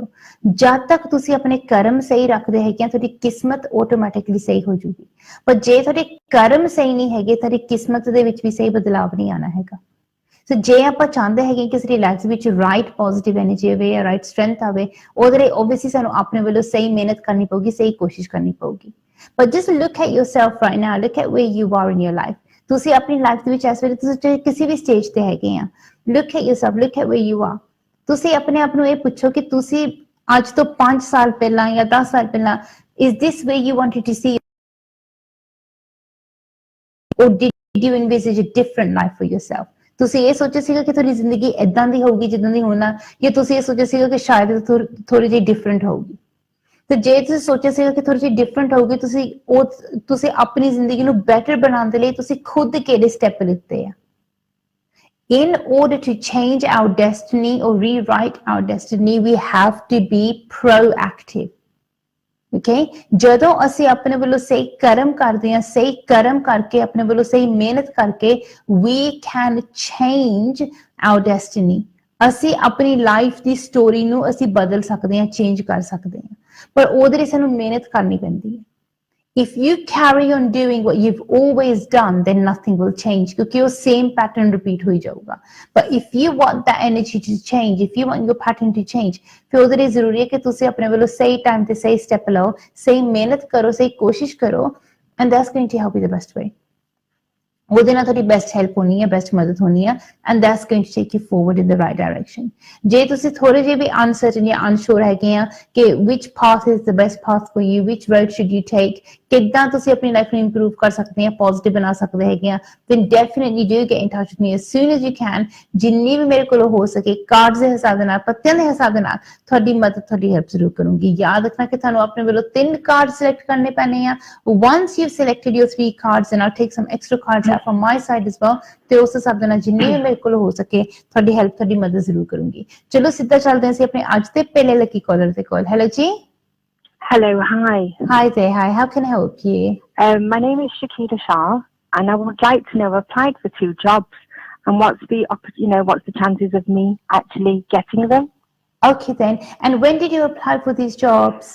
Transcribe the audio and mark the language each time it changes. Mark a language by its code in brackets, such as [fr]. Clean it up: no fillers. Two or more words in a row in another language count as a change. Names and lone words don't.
[pa] ਜਦ ਤੱਕ ਤੁਸੀਂ ਆਪਣੇ ਕਰਮ ਸਹੀ ਰੱਖਦੇ ਹੈਗੇ ਆ, ਤੁਹਾਡੀ ਕਿਸਮਤ ਆਟੋਮੈਟਿਕਲੀ ਸਹੀ ਹੋ ਜੂਗੀ. ਪਰ ਜੇ ਤੁਹਾਡੇ ਕਰਮ ਸਹੀ ਨਹੀਂ ਹੈਗੇ, ਤੁਹਾਡੀ ਕਿਸਮਤ ਦੇ ਵਿੱਚ ਵੀ ਸਹੀ ਬਦਲਾਵ ਨਹੀਂ ਆਉਣਾ ਹੈਗਾ. ਸੋ ਜੇ ਆਪਾਂ ਚਾਹੁੰਦੇ ਹੈਗੇ ਕਿ ਸਾਡੀ ਲਾਈਫ ਵਿੱਚ [en] right positive energy [pa] ਆਵੇ ਜਾਂ [en] right strength [pa] ਆਵੇ, ਉਹਦੇ ਲਈ ਓਬਵੀਅਸਲੀ ਸਾਨੂੰ ਆਪਣੇ ਵੱਲੋਂ ਸਹੀ ਮਿਹਨਤ ਕਰਨੀ ਪਊਗੀ, ਸਹੀ ਕੋਸ਼ਿਸ਼ ਕਰਨੀ ਪਊਗੀ. [en] But just look at yourself right now. Look at where you are in your life. [pa] ਤੁਸੀਂ ਆਪਣੀ ਲਾਈਫ ਦੇ ਵਿੱਚ ਇਸ ਵੇਲੇ ਤੁਸੀਂ ਕਿਸੇ ਵੀ ਸਟੇਜ ਤੇ ਹੈਗੇ ਆ. [en] Look at yourself. Look at where you are. [pa] ਤੁਸੀਂ ਆਪਣੇ ਆਪ ਨੂੰ ਇਹ ਪੁੱਛੋ ਕਿ ਤੁਸੀਂ ਅੱਜ ਤੋਂ 5 ਸਾਲ ਪਹਿਲਾਂ ਜਾਂ 10 ਸਾਲ ਪਹਿਲਾਂ [en] is this where you wanted to see, or did you envisage a different life for yourself? [pa] ਤੁਸੀਂ ਇਹ ਸੋਚਿਆ ਸੀਗਾ ਕਿ ਤੁਹਾਡੀ ਜ਼ਿੰਦਗੀ ਏਦਾਂ ਦੀ ਹੋਊਗੀ ਜਿੱਦਾਂ ਦੀ ਹੋਣਾ, ਜਾਂ ਤੁਸੀਂ ਇਹ ਸੋਚਿਆ ਸੀਗਾ ਕਿ ਸ਼ਾਇਦ ਥੋੜੀ ਜਿਹੀ ਡਿਫਰੈਂਟ ਹੋਊਗੀ? ਤੇ ਜੇ ਤੁਸੀਂ ਸੋਚਿਆ ਸੀਗਾ ਕਿ ਥੋੜੀ ਜਿਹੀ ਡਿਫਰੈਂਟ ਹੋਊਗੀ, ਤੁਸੀਂ ਆਪਣੀ ਜ਼ਿੰਦਗੀ ਨੂੰ ਬੈਟਰ ਬਣਾਉਣ ਦੇ ਲਈ ਤੁਸੀਂ ਖੁਦ ਕਿਹੜੇ ਸਟੈਪ ਲਿੱਤੇ ਆ? [en] In order to change our destiny or rewrite our destiny, we have to be proactive. [pa] Okay? ਜਦੋਂ ਅਸੀਂ ਆਪਣੇ ਵੱਲੋਂ ਸਹੀ ਕਰਮ ਕਰਦੇ ਹਾਂ, ਸਹੀ ਕਰਮ ਕਰਕੇ ਆਪਣੇ ਵੱਲੋਂ ਸਹੀ ਮਿਹਨਤ ਕਰਕੇ, [en] we can change our destiny. [pa] ਅਸੀਂ ਆਪਣੀ ਲਾਈਫ ਦੀ ਸਟੋਰੀ ਨੂੰ ਅਸੀਂ ਬਦਲ ਸਕਦੇ ਹਾਂ, ਚੇਂਜ ਕਰ ਸਕਦੇ ਹਾਂ, ਪਰ ਉਹਦੇ ਲਈ ਸਾਨੂੰ ਮਿਹਨਤ ਕਰਨੀ ਪੈਂਦੀ ਹੈ. [en] If you carry on doing what you've always done, then nothing will change, [pa] ਕਿਉਂਕਿ ਉਹ [en] same pattern repeat [pa] ਹੋਈ ਜਾਊਗਾ. [en] But if you want that energy to change, if you want your pattern to change, [pa] ਫਿਰ ਉਹਦੇ ਲਈ ਜ਼ਰੂਰੀ ਹੈ ਕਿ ਤੁਸੀਂ ਆਪਣੇ ਵੱਲੋਂ ਸਹੀ ਟਾਈਮ ਤੇ ਸਹੀ ਸਟੈਪ ਲਓ, ਸਹੀ ਮਿਹਨਤ ਕਰੋ, ਸਹੀ ਕੋਸ਼ਿਸ਼ ਕਰੋ, [en] and that's going to help you the best way. [pa] ਉਹਦੇ ਨਾਲ ਤੁਹਾਡੀ [en] best help [pa] ਹੋਣੀ ਹੈ, ਬੈਸਟ ਮਦਦ ਹੋਣੀ ਹੈ, [en] and that's going to take you forward in the right direction. [pa] ਜੇ ਤੁਸੀਂ ਥੋੜੇ ਜਿਹੇ ਵੀ [en] uncertain ਜਾਂ unsure [pa] ਹੈਗੇ ਆ ਕਿ [en] which path is the best path for you, which road should you take, [pa] ਕਿੱਦਾਂ ਤੁਸੀਂ ਆਪਣੀ ਲਾਈਫ ਨੂੰ ਇੰਪਰੂਵ ਕਰ ਸਕਦੇ ਆ, ਪੋਜ਼ਿਟਿਵ ਬਣਾ ਸਕਦੇ ਹੈਗੇ ਆ, [en] then definitely do get in touch with me as soon as you can. [pa] ਜਿੰਨੀ ਵੀ ਮੇਰੇ ਕੋਲ ਹੋ ਸਕੇ ਕਾਰਡਸ ਦੇ ਹਿਸਾਬ ਦੇ ਨਾਲ, ਪੱਤਿਆਂ ਦੇ ਹਿਸਾਬ ਦੇ ਨਾਲ ਤੁਹਾਡੀ ਮਦਦ, ਤੁਹਾਡੀ ਹੈਲਪ ਜ਼ਰੂਰ ਕਰੂੰਗੀ। ਯਾਦ ਰੱਖਣਾ ਕਿ ਤੁਹਾਨੂੰ ਆਪਣੇ ਵੱਲੋਂ 3 ਕਾਰਡ ਸਿਲੈਕਟ ਕਰਨੇ ਪੈਣੇ ਆ। [en] once you've selected your 3 cards, then I'll take some extra cards out from my side as well, [pa] ਤੇ ਉਸ ਹਿਸਾਬ ਦੇ ਨਾਲ ਜਿੰਨੀ ਵੀ ਮੇਰੇ ਕੋਲ ਹੋ ਸਕੇ ਤੁਹਾਡੀ ਹੈਲਪ, ਤੁਹਾਡੀ ਮਦਦ ਜ਼ਰੂਰ ਕਰੂੰਗੀ। ਚਲੋ ਸਿੱਧਾ ਚੱਲਦੇ ਹਾਂ ਅਸੀਂ ਆਪਣੇ ਅੱਜ ਦੇ ਪਹਿਲੇ [en] lucky caller [pa] ਦੇ ਕੋਲ। ਹੈਲੋ ਜੀ। [en] Hello, hi. Hi there, hi, how can I help you? My name is Shakira Shah, and I would like to know, I've applied for 2 jobs, and what's the chances of me actually getting them? Okay then, and when did you apply for these jobs?